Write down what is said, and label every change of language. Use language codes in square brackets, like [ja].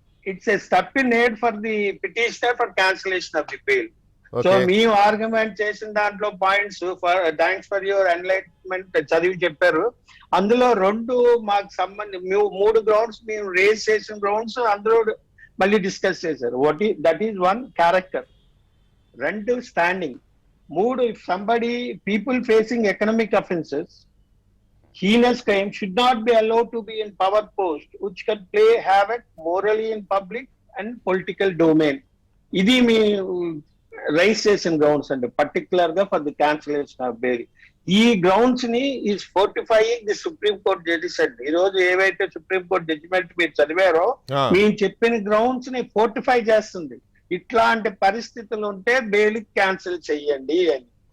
[en] It's a step in aid for the petitioner for cancellation of the bail. [te] So మేము argument చేసిన దాంట్లో points, thanks for your enlightenment చదివి చెప్పారు. అందులో మాకు మూడు గ్రౌండ్స్ మేము రేజ్ చేసిన గ్రౌండ్స్ అందులో మళ్ళీ డిస్కస్ చేశారు. [en] That is one, character. 2 standing. 3 if somebody people facing economic offences, heinous crime should not be allowed to be in power post which can play havoc morally in public and political domain. [te] ఇది మీ rice చేసిన grounds అండి, particular గా [en] For the cancellation of bail. ఈ grounds ని is fortifying the supreme court judges అండి. [te] ఈ రోజు ఏవైతే సుప్రీం కోర్ట్ జడ్జిమెంట్ మీరు చదివారో మేము చెప్పిన గ్రౌండ్స్ ని ఫోర్టిఫై చేస్తుంది. ఇట్లాంటి పరిస్థితులు ఉంటే బెయిల్ క్యాన్సిల్ చెయ్యండి అని.